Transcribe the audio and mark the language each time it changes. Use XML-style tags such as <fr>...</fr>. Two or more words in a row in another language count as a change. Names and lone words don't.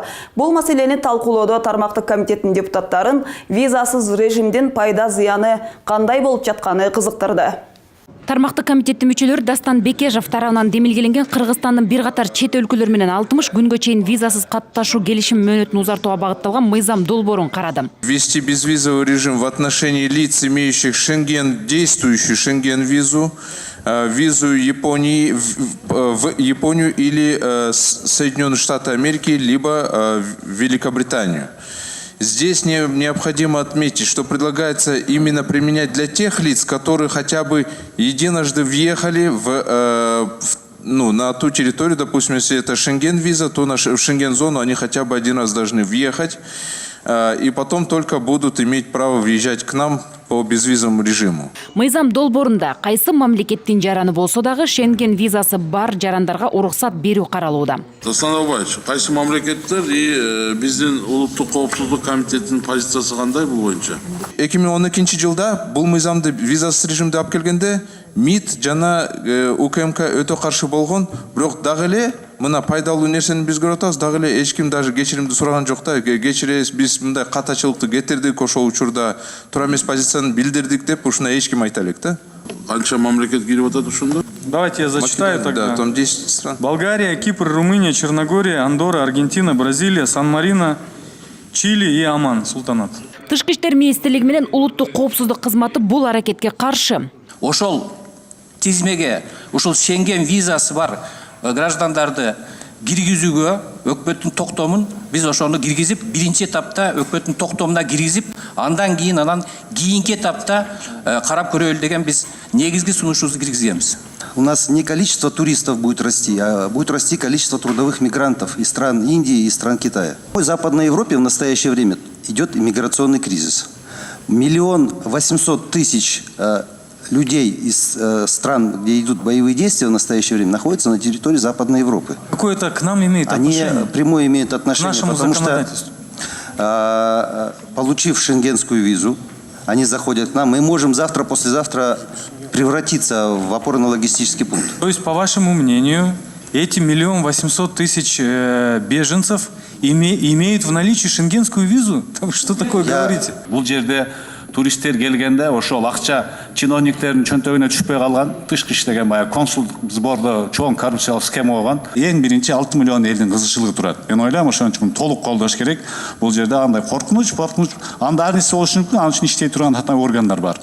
<ky>Бул маселени талкуулоодо тармактык комитеттин депутаттарын визасыз режимдин пайда зыяны кандай болуп жатканы кызыктырды. Тармактык комитеттин мүчөлөрү Дастан Бекежов тарабынан демилгеленген Кыргызстандын бир катар чет өлкөлөр менен 60 күнгө чейин визасыз катташуу келишим мөөнөтүн узартууга багытталган мыйзам долбоорун карады.</ky> <ru>Ввести безвизовый режим в отношении лиц, имеющих действующую Шенген-визу, визу Японии, в Японию или Соединенные Штаты Америки, либо Великобританию. Здесь необходимо отметить, что предлагается именно применять для тех лиц, которые хотя бы единожды въехали на ту территорию, допустим, если это Шенген-виза, то в Шенген-зону они хотя бы один раз должны въехать, и потом только будут иметь право въезжать к нам по безвизовому режиму.</ru> <ky>Мыйзам долбоорунда кайсы мамлекеттин жараны болсо дагы Шенген визасы бар жарандарга уруксат берүү каралууда. Станабаевич, кайсы мамлекеттер и биздин улуттук коопсуздук комитетинин позициясы кандай бул боюнча? 2012 жылда бул мыйзамды визасыз режимди алып келгенде МИД жана УКМК өтө каршы болгон, бирок дагы эле мына пайдалуу нерсени биз көрүп атабыз, дагы эле эч ким даже кечиримди сураган жок да. Кечиребиз, биз мындай катачылыкты кетирдик, ошол учурда туура эмес позицияны билдирдик деп ушуна эч ким айта элек да. Канча мамлекет кирип атат ошондо?</ky> <ru>Давайте я зачитаю тогда. Да, там 10 стран. Болгария, Кипр, Румыния, Черногория, Андорра, Аргентина, Бразилия, Сан-Марино, Чили и Оман, Султанат.</ru> <ky>Тышкы иштер министрлиги менен улуттук коопсуздук кызматы бул аракетке каршы. Ошол тизмеге, ушул Шенген визасы бар граждандарды киргизүүгө өкмөттүн токтомун биз ошону киргизип, биринчи этапта өкмөттүн токтомуна киргизип, андан кийинки этапта карап көрөлү деген биз негизги сунушубузду киргизгенбиз.</ky> <ru>У нас не количество туристов будет расти, а будет расти количество трудовых мигрантов из стран Индии и стран Китая. В Западной Европе в настоящее время идет иммиграционный кризис. 1 800 000 людей из стран, где идут боевые действия в настоящее время, находятся на территории Западной Европы. Какое это к нам имеет отношение? Они прямое имеют отношение, потому что, получив шенгенскую визу, они заходят к нам. Мы можем завтра, послезавтра превратиться в опорно-логистический пункт. То есть, по вашему мнению, эти 1 800 000 беженцев имеют в наличии шенгенскую визу? Что такое говорите?</ru> <ky>Бул жерде туристтер келгенде ошол акча чиновниктердин чөнтөгүнө түшпөй калган, тышкы иштеген баягы консулдук сбордо чоң коррупциялык схема болгон. Эң биринчи 6 миллион элдин кызыкчылыгы турат. Мен ойлойм ошон үчүн толук колдош керек. Бул жерде андай коркунуч, анда ар нерсе болушу мүмкүн, анын үчүн иштей турган татаан органдар бар.</ky>